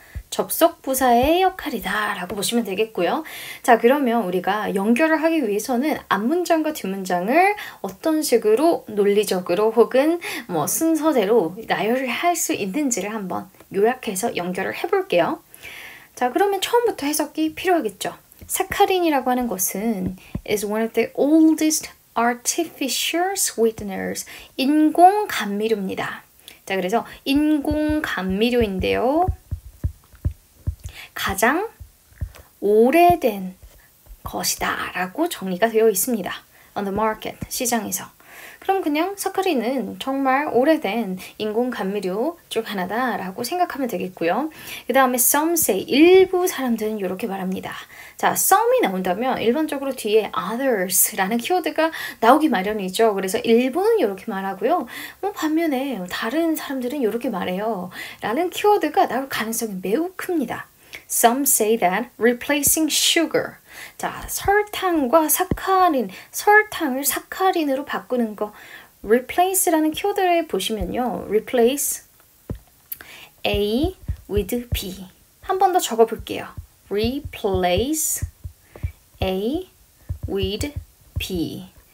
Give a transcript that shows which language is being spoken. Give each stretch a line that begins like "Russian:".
Korean: 접속 부사의 역할이다 라고 보시면 되겠고요. 자, 그러면 우리가 연결을 하기 위해서는 앞문장과 뒷문장을 어떤 식으로 논리적으로 혹은 뭐 순서대로 나열을 할 수 있는지를 한번 요약해서 연결을 해볼게요. 자, 그러면 처음부터 해석이 필요하겠죠. 사카린이라고 하는 것은
English: is one of the oldest artificial sweeteners.
Korean: 인공 감미료입니다. 자, 그래서 인공 감미료인데요. 가장 오래된 것이다 라고 정리가 되어 있습니다.
English: On the market,
Korean: 시장에서. 그럼 그냥 사카린은 정말 오래된 인공 감미료 중 하나다 라고 생각하면 되겠고요. 그 다음에
English: some say,
Korean: 일부 사람들은 이렇게 말합니다. 자, some이 나온다면 일반적으로 뒤에 others 라는 키워드가 나오기 마련이죠. 그래서 일부는 이렇게 말하고요. 반면에 다른 사람들은 이렇게 말해요 라는 키워드가 나올 가능성이 매우 큽니다.
English: Some say that replacing sugar.
Korean: 자, 설탕과 사카린, 설탕을 사카린으로 바꾸는 거. replace라는 키워드를 보시면요.
English: replace A with B.
Korean: 한 번 더 적어볼게요.
English: replace A with B.